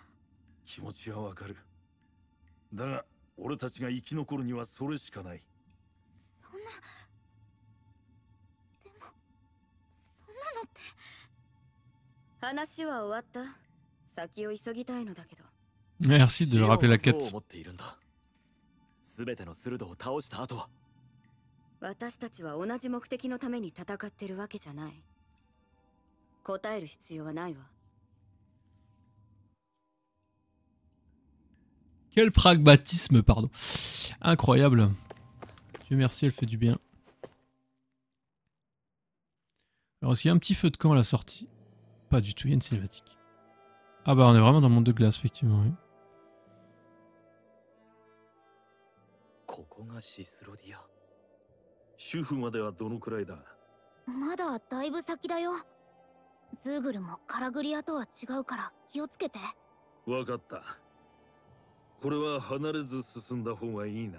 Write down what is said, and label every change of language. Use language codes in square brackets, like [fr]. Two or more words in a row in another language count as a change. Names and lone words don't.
[ja] 気持ちはわかる。だが俺たちが生き残るにはそれしかない。そんな、でもそんなのって。話は終わった。先を急ぎたいのだけど。 [fr] Merci de rappeler la [ja] どう [fr] quête. [ja] 思っているんだ。全てのスルドを倒した後は。私たちは同じ目的のために戦ってるわけじゃない。答える必要はないわ。 [fr] Quel pragmatisme, pardon. Incroyable. Dieu merci, elle fait du bien. Alors, est-ce qu'il y a un petit feu de camp à la sortie? Pas du tout, il y a une cinématique. Ah bah, on est vraiment dans le monde de glace, effectivement. Oui. [ja] ここがシスロディア。主婦まではどのくらいだ？まだだいぶ先だよ。ズーグルもカラグリアとは違うから気をつけて。わかった。これは離れず進んだ方がいいな。